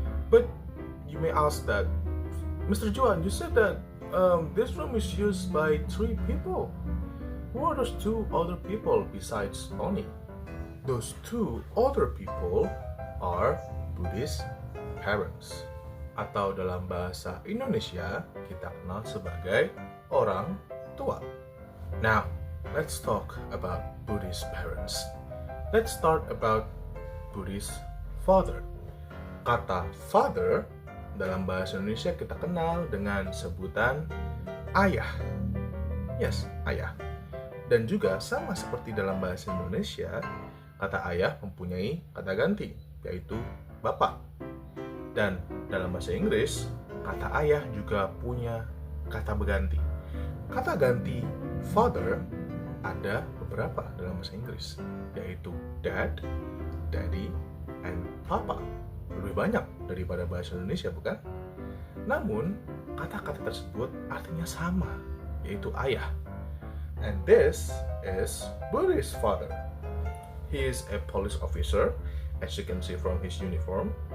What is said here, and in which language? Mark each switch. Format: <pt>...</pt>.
<en>But you may ask that, Mr. Juan, you said that this room is used by 3 people. Who are those 2 other people besides Tony? Those 2 other people are Budi's parents.</en> <id>Atau dalam bahasa Indonesia kita kenal sebagai orang tua.</id> <en>Now, let's talk about Budi's parents. Let's start about Budi's father.</en> <id>Kata father dalam bahasa Indonesia kita kenal dengan sebutan ayah. Yes, ayah. Dan juga sama seperti dalam bahasa Indonesia, kata ayah mempunyai kata ganti, yaitu bapak. Dan dalam bahasa Inggris, kata ayah juga punya kata berganti. Kata ganti father ada beberapa dalam bahasa Inggris, yaitu dad, daddy, and papa. Lebih banyak daripada bahasa Indonesia, bukan? Namun, kata-kata tersebut artinya sama, yaitu ayah.</id> <en>And this is Budi's father. He is a police officer, as you can see from his uniform.</en>